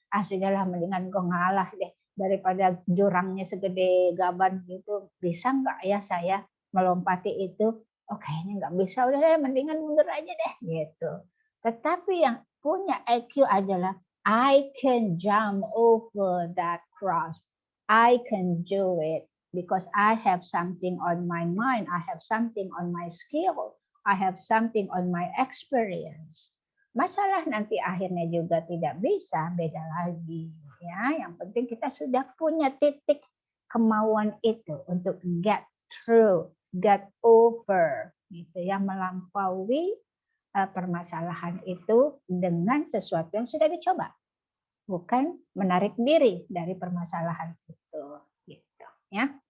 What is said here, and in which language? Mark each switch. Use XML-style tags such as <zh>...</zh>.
<id>Sudahlah, mendingan gue ngalah deh daripada jurangnya segede gaban gitu. Bisa nggak ya saya melompati itu? Oh, kayaknya nggak bisa. Udah deh, mendingan mundur aja deh gitu. Tetapi yang punya IQ adalah</id> <en>I can jump over that cross. I can do it. Because I have something on my mind, I have something on my skill, I have something on my experience.</en> <id>Masalah nanti akhirnya juga tidak bisa, beda lagi. Ya, yang penting kita sudah punya titik kemauan itu untuk</id> <en>get through, get over,</en> <id>gitu ya, melampaui permasalahan itu dengan sesuatu yang sudah dicoba, bukan menarik diri dari permasalahan itu. Gitu, ya.</id>